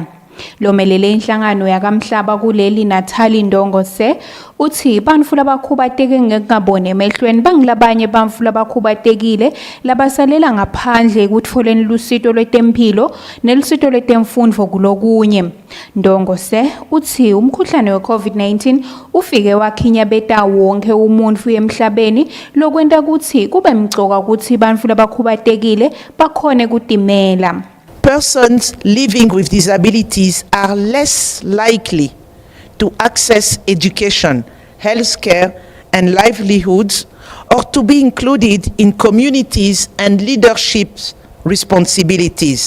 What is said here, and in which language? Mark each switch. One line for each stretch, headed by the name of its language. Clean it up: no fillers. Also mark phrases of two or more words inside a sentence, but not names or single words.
Swati: Lomelele inhlangano yakamhlaba kuleli Natali Ndongose uthi bantfu labakhubateke ngekungaboni emehlweni bangilabanye bantfu labakhubatekile labasalela ngaphandle ekutfoleni lusito lwetemphilo nelusito lwetemfundvo kulokunye. Ndongose uthi umkhuhlane we-COVID-19 ufike wakhinyabeta wonke umuntfu emhlabeni lokwenta kutsi kube mcoka kutsi bantfu labakhubatekile bakhone kutimela.
English: Persons living with disabilities are less likely to access education, healthcare, and livelihoods, or to be included in communities and leadership responsibilities.